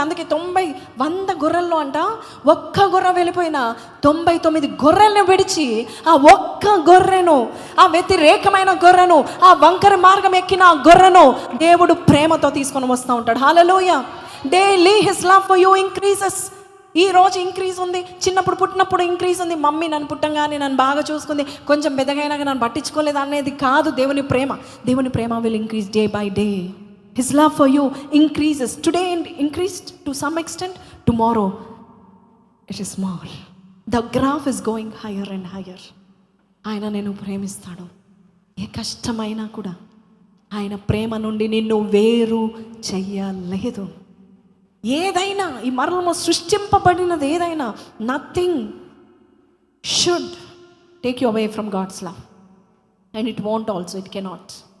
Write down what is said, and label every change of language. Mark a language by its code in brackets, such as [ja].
[te] అందుకే 90-100 గొర్రెల్లో అంట ఒక్క గొర్రె వెళ్ళిపోయినా 99 గొర్రెల్ని విడిచి ఆ ఒక్క గొర్రెను, ఆ వ్యతిరేకమైన గొర్రెను, ఆ వంకర మార్గం ఎక్కిన ఆ గొర్రెను దేవుడు ప్రేమతో తీసుకొని వస్తూ ఉంటాడు. హల్లెలూయా. [en] Daily his love for you increases. [te] ఈ రోజు ఇంక్రీజ్ ఉంది, చిన్నప్పుడు పుట్టినప్పుడు ఇంక్రీజ్ ఉంది. మమ్మీ నన్ను పుట్టంగానే నన్ను బాగా చూసుకుంది, కొంచెం పెద్దగైనాక నన్ను పట్టించుకోలేదు అనేది కాదు దేవుని ప్రేమ. [en] దేవుని ప్రేమ will increase day by day. His love for you increases. Today increased to some extent, tomorrow it is more. The graph is going higher and higher. [te] ఆయన నిన్ను ప్రేమిస్తాడు. ఏ కష్టమైనా కూడా ఆయన ప్రేమ నుండి నిన్ను వేరు చెయ్యలేదు. ఏదైనా ఈ మరణము సృష్టింపబడినది ఏదైనా, [en] Nothing should take you away from God's love, and it won't also, it cannot.